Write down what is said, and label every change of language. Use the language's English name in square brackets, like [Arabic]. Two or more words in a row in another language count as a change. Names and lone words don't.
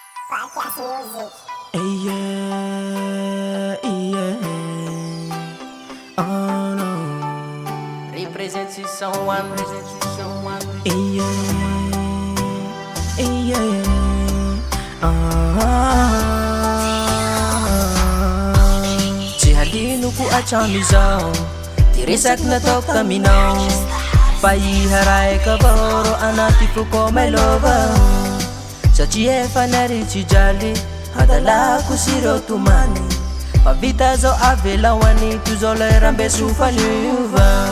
[English] Podcast Music. Yeah, yeah. Oh no. Represente someone. Yeah, yeah. [Malagasy] Tsy halino ko atramizao ty resaky nataoko taminao fa iha raika avao ro anaty foko mailova satria efa naritsy jaly hadalako sy reo tomany fa vita zao avelahoany toy zao lerambeso faniova